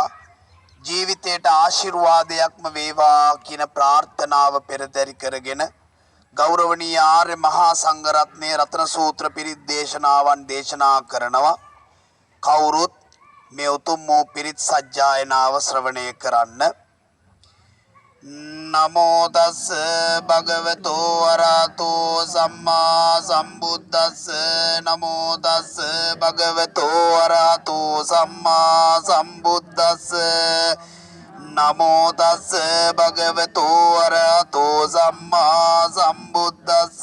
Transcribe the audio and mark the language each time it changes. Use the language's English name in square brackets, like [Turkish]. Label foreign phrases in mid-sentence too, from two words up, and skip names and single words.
[Sinhala] ජීවිතේට ආශිර්වාදයක්ම වේවා කියන ප්‍රාර්ථනාව පෙරදරි කරගෙන ගෞරවනීය ආර්ය මහා සංඝරත්නයේ රත්න සූත්‍ර පිරිත් දේශනාවන් දේශනා කරනවා. කවුරුත් මේ උතුම් වූ පිරිත් සජ්ජායනාව ශ්‍රවණය කරන්න. [Pali] නමෝ තස් භගවතෝ අරහතෝ සම්මා සම්බුද්දස්ස. නමෝ තස් භගවතෝ අරහතෝ සම්මා සම්බුද්දස්ස. නමෝ තස් භගවතෝ අරහතෝ සම්මා සම්බුද්දස්ස.